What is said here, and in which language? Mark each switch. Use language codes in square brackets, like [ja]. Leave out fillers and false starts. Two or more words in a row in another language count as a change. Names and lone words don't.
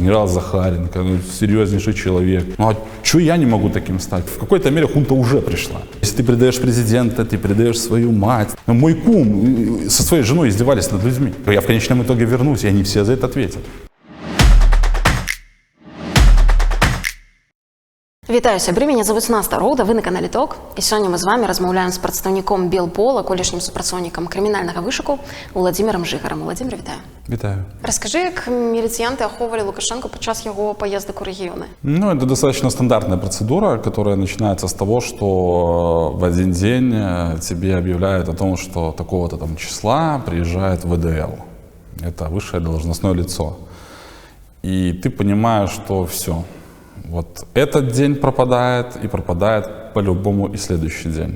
[ru] генерал Захаренко, ну, серьезнейший человек. Ну а что я не могу таким стать? В какой-то мере хунта уже пришла. Если ты предаешь президента, ты предаешь свою мать. Мой кум со своей женой издевались над людьми. Я в конечном итоге вернусь, и они все за это ответят. [be] Вітаю, сябры, мяне завуць Наста Роуда, вы на канале ТОК. І сёння мы з вами размаўляем з прадстаўніком Белпола, колішнім супрацоўнікам крымінальнага вышуку Уладзімірам Жыгарам. Уладзімір, вітаю. Вітаю. Раскажы, як міліцыянты ахоўвалі Лукашенко падчас яго паездак у рэгіёны? [ru] Ну, это достаточно стандартная процедура, которая начинается с того, что в один день тебе объявляют о том, что такого-то там числа приезжает ВДЛ. Это высшее должностное лицо. И ты понимаешь, что все. Вот этот день пропадает, и пропадает по-любому и следующий день.